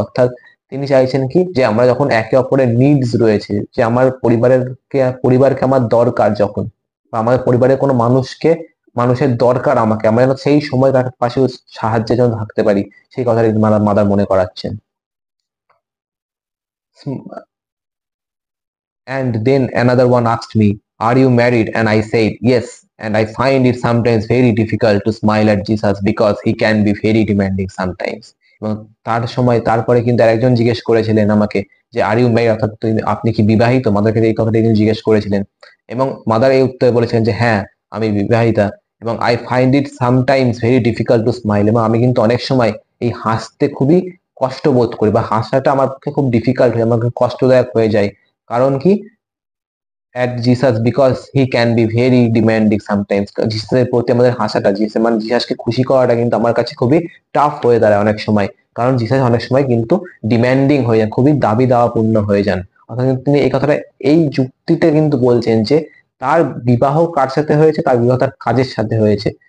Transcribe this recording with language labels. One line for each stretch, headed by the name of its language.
Bangla: অর্থাৎ তিনি চাইছেন কি যে আমরা যখন একে অপরের নিডস রয়েছে, যে আমার পরিবারকে আমার দরকার যখন, বা আমাদের পরিবারের কোনো মানুষের দরকার আমাকে, আমরা যেন সেই সময় তার পাশে সাহায্যের জন্য থাকতে পারি, সেই কথাটা মাদার মনে করাচ্ছেন।
English: And then another one asked me, are you married? And I said yes, and I find it sometimes very difficult to smile at Jesus because he can be very demanding sometimes।
Bangla: এবং তার সময় তারপরে কিন্তু আরেকজন জিজ্ঞেস করেছিলেন আমাকে যে
English: are you married,
Bangla: অর্থাৎ আপনি কি বিবাহিত? মাদারকে এই কথাটা তিনি জিজ্ঞেস করেছিলেন, এবং মাদার এই উত্তরে বলেছিলেন যে হ্যাঁ আমি বিবাহিতা। এবং
English: I find it sometimes very difficult to smile,
Bangla: এবং আমি কিন্তু অনেক সময় এই হাসতে খুবই কষ্ট বোধ করি, বা হাসাটা আমার পক্ষে খুব ডিফিকাল্ট হয়ে, আমাকে কষ্টদায়ক হয়ে যায়। কারণ কি?
English: at Jesus because he can be very demanding sometimes।
Bangla: জিসাসের প্রতি আমাদের হাসাটা, মানে জিসাসকে খুশি করাটা কিন্তু আমার কাছে খুবই টাফ হয়ে দাঁড়ায় অনেক সময়, কারণ জিসাস অনেক সময় কিন্তু ডিম্যান্ডিং হয়ে যান, খুবই দাবি দাওয়া পূর্ণ হয়ে যান। অর্থাৎ তিনি এই কথাটা, এই যুক্তিতে কিন্তু বলছেন যে তার বিবাহ কার সাথে হয়েছে? তার বিবাহ তার কাজের সাথে হয়েছে।